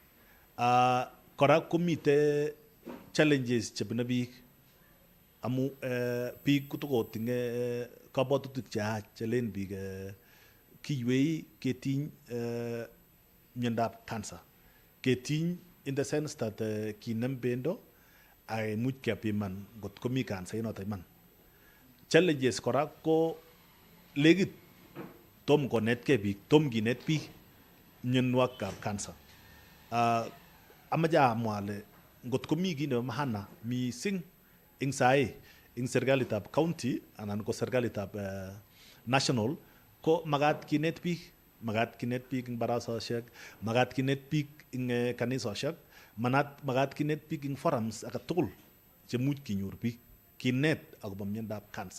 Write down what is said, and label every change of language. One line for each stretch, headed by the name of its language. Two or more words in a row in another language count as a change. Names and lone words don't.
Kalenjin: Kora komite challenges chebune biik amu biik kotokotinye kabwatutik cheyach chelen biik kiywei ketiny miondab cancer. Ketiny
English: in the sense that
Kalenjin: kinem bendo ay much kepiman ngot komi cancer inoto iman. Challenges kora ko legit tom konetkei biik, tom kinet biik mionwogikab cancer. Amache amwa ale ngot komi kii nebo maana mising ing sae ing serikalitab county anan ko serikalitab national ko magat kinet biik ing barasaosiek, magat kinet biik ing kanisosiek, magat kinet biik ing forums age tugul chemuch kinyor biik kinet akobo miondab cancer.